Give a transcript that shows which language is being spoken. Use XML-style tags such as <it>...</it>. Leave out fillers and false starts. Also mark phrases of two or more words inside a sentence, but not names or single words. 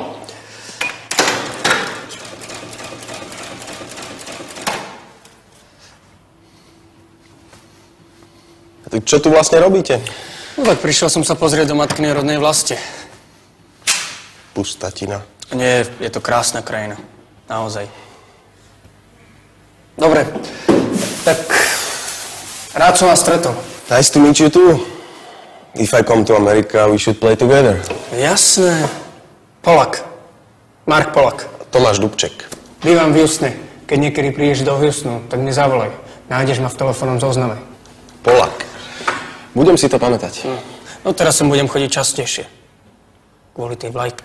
<sk>Tak čo tu vlastne robíte? No tak prišiel som sa pozrieť do matkinej rodnej vlasti. Pustatina. Nie, je to krásna krajina. Naozaj. Dobre, tak rád som vás stretol.</sk> <en>Nice to meet you too. If I come to America, we should play together.</en> <sk>Jasné. Polak. Mark Polak. Tomáš Dubček. Bývam v Houstone. Keď niekedy prídeš do Houstonu, tak mne zavolaj. Nájdeš ma v telefónnom zozname. Polak. Budem si to pamätať. No teraz sem budem chodiť častejšie. Kvôli tej vlajke.</sk>